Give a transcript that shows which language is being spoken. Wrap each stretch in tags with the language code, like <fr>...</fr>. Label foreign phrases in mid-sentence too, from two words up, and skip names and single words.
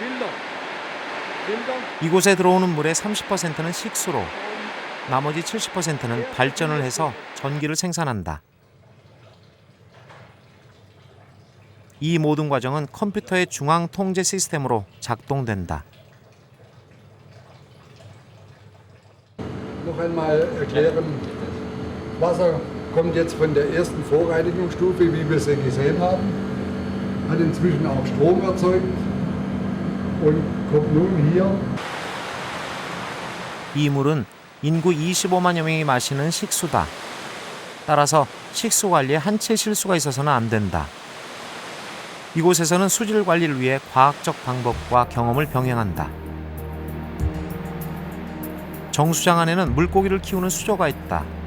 <ko>이곳에 들어오는 물의 30%는 식수로, 나머지 70%는 발전을 해서 전기를 생산한다. 이 모든 과정은 컴퓨터의 중앙 통제 시스템으로 작동된다.</ko> <de>Noch einmal erklären, Wasser kommt jetzt von der ersten Vorreinigungsstufe, wie wir sie gesehen haben, hat inzwischen auch Strom erzeugt und kommt nun hier.</de> <ko>이 물은 인구 25만여 명이 마시는 식수다. 따라서 식수 관리에 한 채 실수가 있어서는 안 된다. 이곳에서는 수질 관리를 위해 과학적 방법과 경험을 병행한다. 정수장 안에는 물고기를 키우는 수조가 있다.</ko>